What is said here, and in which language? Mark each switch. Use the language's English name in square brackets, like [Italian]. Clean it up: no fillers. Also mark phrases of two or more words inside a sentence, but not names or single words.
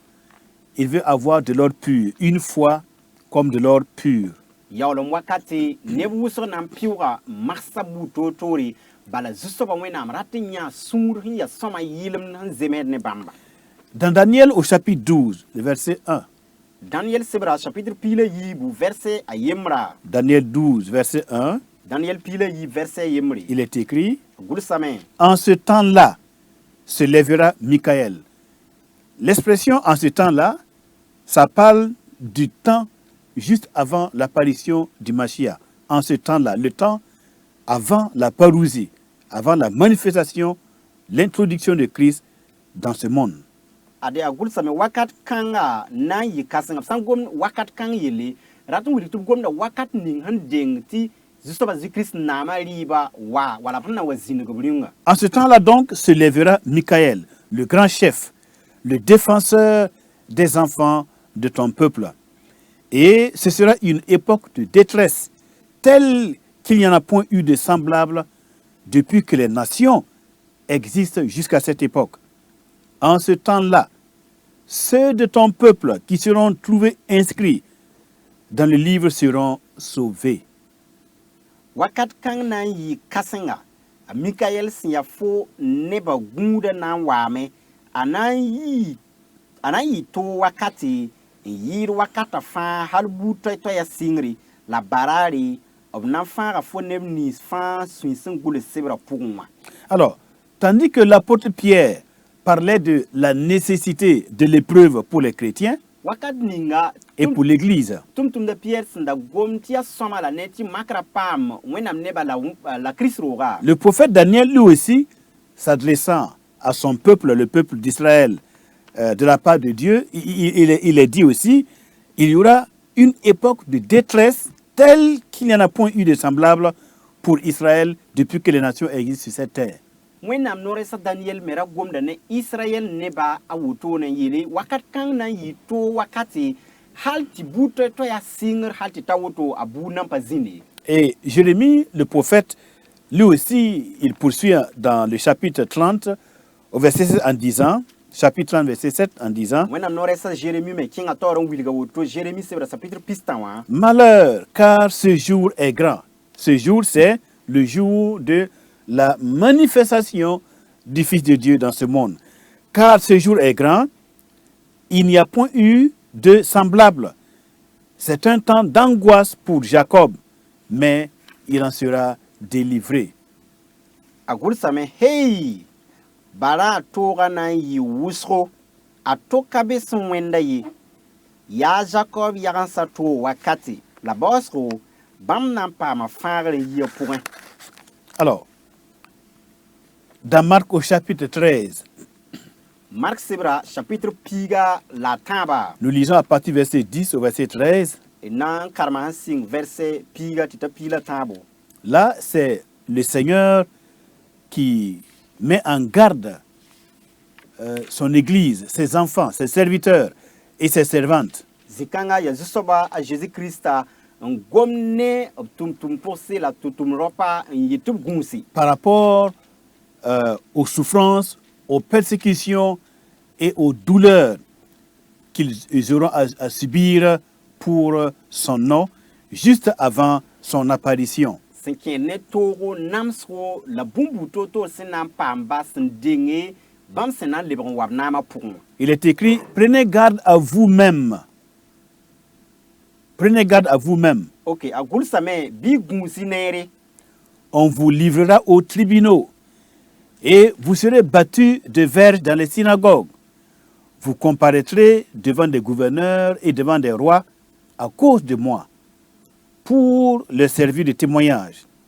[French] Il veut avoir de l'or pur, une foi comme de l'or pur. [Mossi] yaoolem wakate neb wʋsg na n pɩʋga magsa buud toor-toore bala zu-soabã wẽnnaam rat n yã sũur sẽn ya sõma yɩlem sẽn zemed ne bãmba [French] Dans Daniel au chapitre 12, le verset 1, [Mossi] Daniel sebra chapitre pila yiibu verset a yemra [French] Daniel 12, verset 1, [Mossi] Daniel pila yiib verset a yemre [French] il est écrit, [Mossi] gʋlsame [French] en ce temps-là se lèvera Michaël. L'expression en ce temps-là, ça parle du temps juste avant l'apparition du Mashiach. En ce temps-là, le temps avant la parousie, avant la manifestation, l'introduction de Christ dans ce monde. [Mossi] ade a gʋlsame wakat kãnga na n yɩ kãsengã b sã n gomd wakat kãng yelle rat n wilg tɩ b gomda wakat ning sẽn deng tɩ zu-soabã zĩ-kirist naamã rɩɩba wala b sẽn na wa zĩneg b rĩnga [French] En ce temps-là donc se lèvera Michaël, le grand chef, le défenseur des enfants de ton peuple. Et ce sera une époque de détresse telle qu'il n'y en a point eu de semblable depuis que les nations existent jusqu'à cette époque. En ce temps-là, ceux de ton peuple qui seront trouvés inscrits dans le livre seront sauvés. [Mossi] wakat kãng na n yɩ kãsenga a mikaɛl sẽn ya fo neba gũuda na n waame a na n yɩ too wakate n yɩɩd wakata fãa hal buud toɛ-toɛya sɩngre la baraare b na n fãaga fo neb nins fãa sũy sẽn gʋls sebra pʋgẽ wã [French] Alors, tandis que l'apôtre Pierre parlait de la nécessité de l'épreuve pour les chrétiens [Mossi] wakat ninga [French] et pour l'Église, [Mossi] tʋm-tʋmda piyɛr sẽn da gom tɩ yaa sõma la ne tɩ makra paam wẽnnaam neba la kirist rooga [French] le prophète Daniel, lui aussi, s'adressant à son peuple, le peuple d'Israël, de la part de Dieu, il est dit aussi, il y aura une époque de détresse telle qu'il n'y en a point eu de semblable pour Israël depuis que les nations existent sur cette terre. [Mossi] wẽnnaam noorɛsa daniyɛl me ra gomda ne israyɛl neba a woto n yeele wakat kãng na n yɩ too wakate hal tɩ buud toɛ-toɛya sɩngr hal tɩ ta woto a buud nan pa zĩnde [French] Et Jérémie, le prophète, lui aussi, il poursuit dans le chapitre 30, au verset 7 en disant, chapitre 30, verset 7 en disant, [Mossi] wẽnnaam noorɛsa jérémi me kẽnga taoor n wilga woto jérémi sebra chapitre pistã wã [French] malheur, car ce jour est grand. Ce jour, c'est le jour de la manifestation du Fils de Dieu dans ce monde. Car ce jour est grand il n'y a point eu de semblable. C'est un temps d'angoisse pour Jacob, mais il en sera délivré. [Mossi] A gʋlsame hey bara a tooga na n yɩ wʋsgo a toka be sẽn wẽnda ye yaa Jacob yagensa toog wakate la baoosgo bãmb na n paama fãagr n yɩa pʋgẽ. [French] Alors, dans Marc au chapitre 13, [Mossi] Mark Sebra chapitre piga la tãaba [French] nous lisons à partir du verset 10 au verset 13. [Mossi] d na n karema sẽn sɩng verset piga tɩ t'a pii la tãabo. [French] Là, c'est le Seigneur qui met en garde son Église, ses enfants, ses serviteurs et ses servantes [Mossi] Zikãngã yaa zu-soaba a Jésus-Christa n gom ne b tʋm-tʋm pʋgse la tʋm-tʋm raopa n yɩ tɩ b gũusi [French] par rapport aux souffrances, aux persécutions et aux douleurs qu'ils auront à subir pour son nom, juste avant son apparition. [Mossi] sẽn kẽed ne toogo namsgo la bũmb to-toor sẽn na n paam ba sẽn denge bãmb sẽn na n lebg n wa b naamã pʋgẽ wã. [French] Il est écrit, prenez garde à vous-même. Prenez garde à vous-même. [Mossi] Ok, a gʋlsame bɩ y gũusi neere [French] On vous livrera aux tribunaux et vous serez battus de verges dans les synagogues. Vous comparaîtrez devant des gouverneurs et devant des rois à cause de moi, pour leur servir de témoignage.